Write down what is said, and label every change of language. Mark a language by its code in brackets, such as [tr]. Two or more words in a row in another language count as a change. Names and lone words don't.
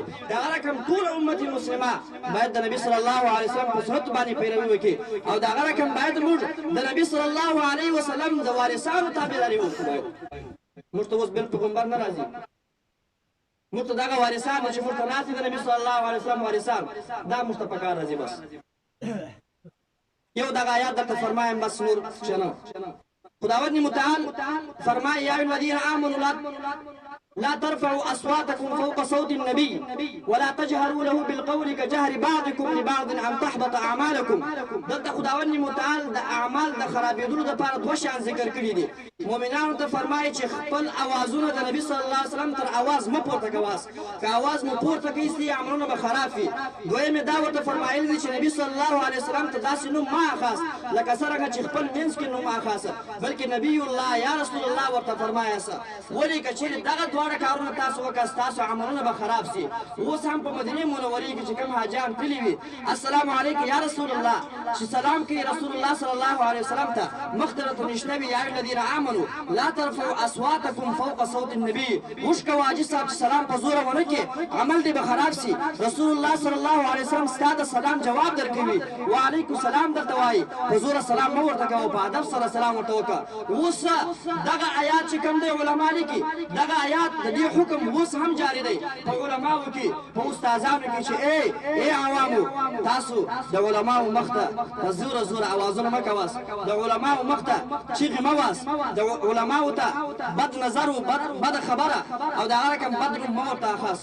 [ps] دغه رقم ټول امت مسلمه باید د نبي [ar] صلی الله علیه وسلم [ps] په سنت باندې پیروي وکړي، او دغه رقم باید موږ د نبي صلی الله علیه وسلم د وارثانو تابعداري وکړو. موږ ته اوس بل پیغمبر نه راځي، موږ ته دغه وارثان چې موږ ته ناست دي د نبي [ar] صلی الله علیه وسلم [ps] وارثان، دا موږ ته پکار راځي. بس یو دغه آیات درته فرمایم، بس نور څه نه. خداوند متعال فرمائے [ar] یا الذین آمنوا لا ترفعوا اصواتكم فوق صوت النبي ولا تجهروا له بالقول كجهر بعضكم لبعض ان تحبط اعمالكم. [ps] دلته خداوند متعال د اعمال د خرابېدلو لپاره دوه شان ذکر کړي دي. مؤمنانو ته فرمایي چې خپل اوازونه د نبی [ar] صلی الله علیه وسلم [ps] تر اواز مه پورته کوئ، که اواز مو پورته کړئ ستاسې عملونه به خراب وي. دویم یې دا ورته فرمایلي دي چې نبی [ar] صلی الله علیه وسلم [ps] ته داسې نوم مه اخاست لکه څرنګه چې خپل منځ کې نوم اخاست، بلکې [ar] نبی الله یا رسول الله [ps] ورته فرمایاست. ولې که چېرې دغه دواړه کارونه تاسو وکړئ ستاسو عملونه به خراب سي. اوس هم په مدینې منورې کې چې کوم حاجیان تللي وي، [ar] السلام علیکم یا رسول الله، [ps] چې سلام کوي [ar] رسول الله صلی الله علیه وسلم [ps] ته، مخ ته راته نشته وي [ar] یا الذین آمنوا لا ترفعوا اصواتکم فوق صوت النبي. [ps] موږ که واجب صاحب چې سلام په زوره ونه کړي عمل دې به خراب سي. [ar] رسول الله صلی الله علیه وسلم [ps] ستا د سلام جواب درکوي، [ar] وعلیکم سلام [ps] درته وایي، په زوره سلام مه ورته کوه، په ادب سره سلام ورته وکړه. اوس دغه آیات چې کوم دی علما لیکي، دغه آیات د دې حکم اوس هم جاری دی په علماو کې، په استادانو کې، چې ای عوامو تاسو د علماو مخ ته په زوره زوره اوازونه مه کوئ، د علماو مخ ته چیغې مه وهئ، د علماو ته بد نظر و بد خبره او د هغه رقم بد نوم مه ورته اخاست.